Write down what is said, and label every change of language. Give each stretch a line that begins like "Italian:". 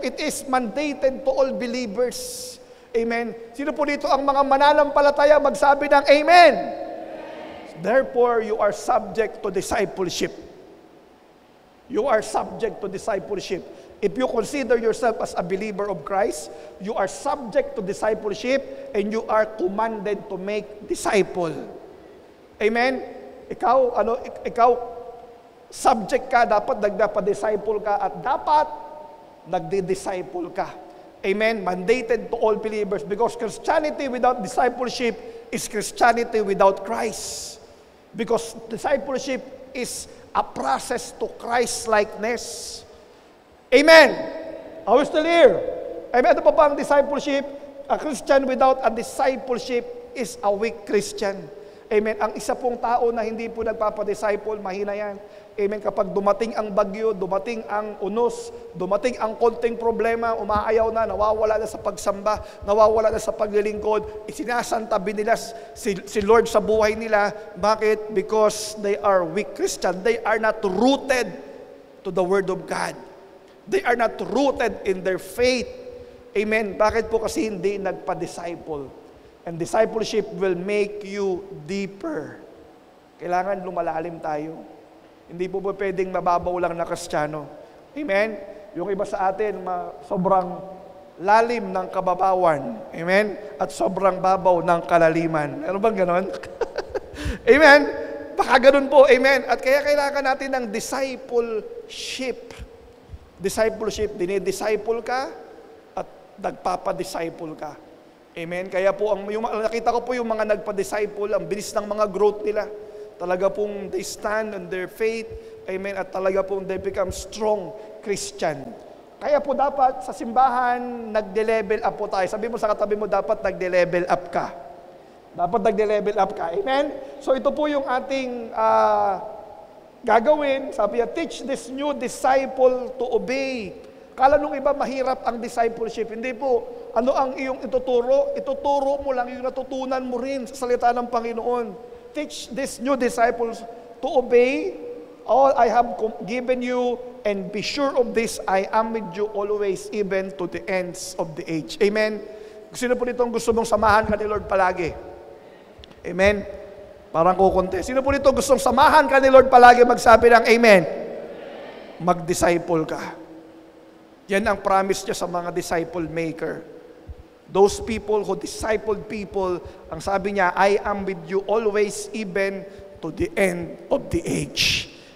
English: It is mandated to all believers. Amen?
Filipino: Sino po dito ang mga mananampalataya magsabi ng Amen?
English: Therefore, you are subject to discipleship. You are subject to discipleship. If you consider yourself as a believer of Christ, you are subject to discipleship and you are commanded to make disciple.
Filipino: Amen? Ikaw, subject ka, dapat nagpa-disciple ka at dapat nagdi-disciple ka. Amen?
English: Mandated to all believers because Christianity without discipleship is Christianity without Christ. Because discipleship is a process to Christ-likeness. Amen. Are we still here? Amen.
Filipino: Ano pa ang discipleship?
English: A Christian without a discipleship is a weak Christian.
Filipino: Amen. Ang isa pong tao na hindi po nagpapadisciple, mahina yan. Amen. Kapag dumating ang bagyo, dumating ang unos, dumating ang konting problema, umaayaw na, nawawala na sa pagsamba, nawawala na sa paglilingkod, isinasantabi nila si Lord sa buhay nila. Bakit?
English: Because they are weak Christian. They are not rooted to the Word of God. They are not rooted in their faith. Amen.
Filipino: Bakit po? Kasi hindi nagpa-disciple.
English: And discipleship will make you deeper.
Filipino: Kailangan lumalalim tayo. Hindi po pwedeng mababaw lang na Kristiyano. Amen? Yung iba sa atin, sobrang lalim ng kababawan. Amen? At sobrang babaw ng kalaliman. Ano bang ganon? Amen? Baka ganun po. Amen? At kaya kailangan natin ng discipleship. Discipleship, dinidisciple ka at nagpapadisciple ka. Amen? Kaya po, nakita ko po yung mga nagpa-disciple, ang bilis ng mga growth nila. Talaga pong
English: they stand on their faith. Amen?
Filipino: At talaga pong
English: they become strong Christian.
Filipino: Kaya po dapat sa simbahan, nagde-level up po tayo. Sabi mo sa katabi mo, dapat nagde-level up ka. Dapat nagde-level up ka. Amen? So ito po yung ating gagawin. Sabi niya,
English: teach this new disciple to obey.
Filipino: Kala nung iba mahirap ang discipleship. Hindi po. Ano ang iyong ituturo? Ituturo mo lang yung natutunan mo rin sa salita ng Panginoon.
English: Teach these new disciples to obey all I have given you, and be sure of this, I am with you always, even to the ends of the age.
Filipino: Amen? Sino po nitong gusto mong samahan ka ni Lord palagi? Amen? Parang kukunti. Sino po nito gustong samahan ka ni Lord palagi magsabi ng Amen? Mag-disciple ka. Yan ang promise niya sa mga disciple maker.
English: Those people who discipled people,
Filipino: ang sabi niya,
English: I am with you always, even to the end of the age.